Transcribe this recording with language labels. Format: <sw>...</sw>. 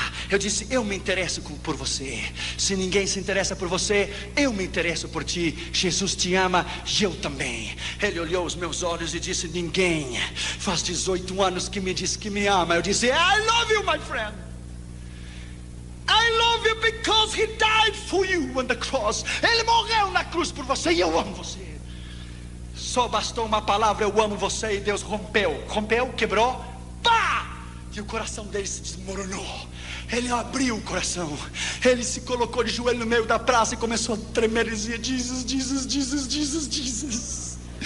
<pt>Eu disse: eu me interesso por você. Se ninguém se interessa por você, eu me interesso por ti. Jesus te ama e eu também. Ele olhou os meus olhos e disse: ninguém faz 18 anos que me diz que me ama. Eu disse:</pt> <en>I love you, my friend. I love you because he died for you on the cross.</en> <pt>Ele morreu na cruz por você e eu amo você. Só bastou uma palavra: eu amo você, e Deus rompeu, quebrou, e o coração dele se desmoronou. Ele abriu o coração. Ele se colocou de joelho no meio da praça e começou a tremer e dizia: Jesus, Jesus, Jesus, Jesus, Jesus.</pt>